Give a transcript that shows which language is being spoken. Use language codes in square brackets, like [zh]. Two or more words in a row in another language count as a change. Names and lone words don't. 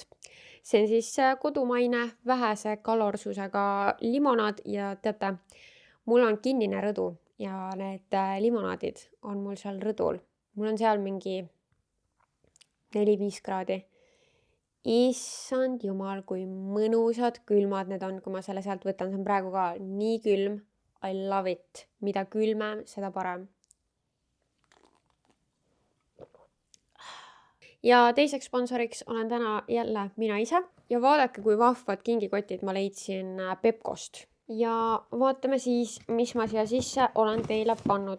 [et] See on siis kodumaine vähese kalorsusega limonaad ja teate, mul on kinnine rõdu ja need limonaadid on mul seal rõdul. Mul on seal mingi 4-5 kraadi. Issand jumal, kui mõnusad külmad need on, kui ma selle sealt võtan. See on praegu ka nii külm. [en] I love it. [et] Mida külmem, seda parem. Ja teiseks sponsoriks olen täna jälle mina ise. Ja vaadake, kui vahvad kingikotid ma leidsin Pepkost. Ja vaatame siis, mis ma siia sisse olen teile pannud.